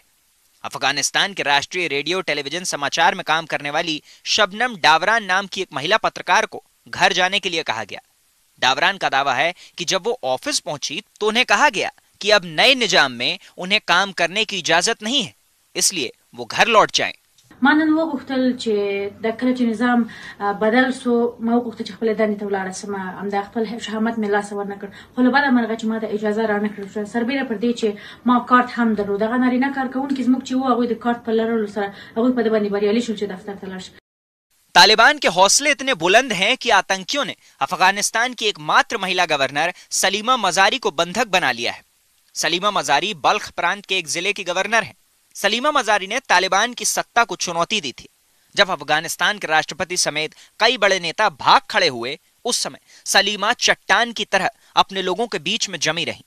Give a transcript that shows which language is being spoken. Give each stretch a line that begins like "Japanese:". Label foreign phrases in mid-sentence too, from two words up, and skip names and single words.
Hindi: अफगानिस्तान के राष्ट्रीय रेडियो टेलीविजन समाचार में काम करने वाली शबनम डावरान नाम की एक महिला पत्रकार को घर जाने के लिए कहा गया। डावरान का दावा है कि जब वो ऑफिस पहुंची तो उन्हें कहा गया कि अब नए निजाम में उन्हें काम करने की इजाजत नहीं है, इसलिए वो घर लौट जाएं।
Pashto: ما نن وغوښتل چې د کله چې نظام بدل سو ما وغوښتل چې خپل دندې ته ولاړ سم همدا خپل شهامت مې لاس ورنکړ خو له بده مرغه چې ما ته اجازه رانکړه سربېره پر دې چې ما کارت هم درلود هغه نارینه کارکونکي زموږ چې وو هغوی د کارت په لرلو سره هغوی په دې باندې بریالي شول چې دفتر ته لاړ شي.
Hindi: तालिबान के हौसले इतने बुलंद हैं कि आतंकियों ने अफगानिस्तान की एकमात्र महिला गवर्नर सलीमा मजारी को बंधक बना लिया है। सलीमा मजारी बल्ख प्रांत के एक जिले की गवर्नर हैं। सलीमा मजारी ने तालिबान की सत्ता को चुनौती दी थी। जब अफगानिस्तान के राष्ट्रपति समेत कई बड़े नेता भाग खड़े हुए उस समय सलीमा चट्टान की तरह अपने लोगों के बीच में जमी रही।